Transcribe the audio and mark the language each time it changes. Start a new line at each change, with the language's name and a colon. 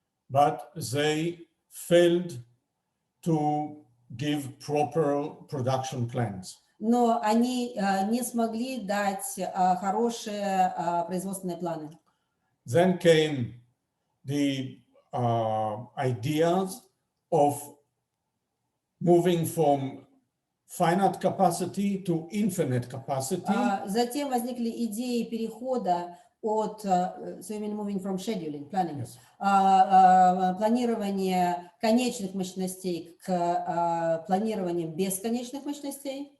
English: But they failed to give proper production plans.
Russian: Но они не смогли дать хорошие производственные планы.
English: Then came the ideas of moving from finite capacity to infinite capacity.
Russian: Затем возникли идеи перехода от,
English: so you mean moving from scheduling, planning, Yes.
Russian: планирования конечных мощностей к планированию бесконечных мощностей.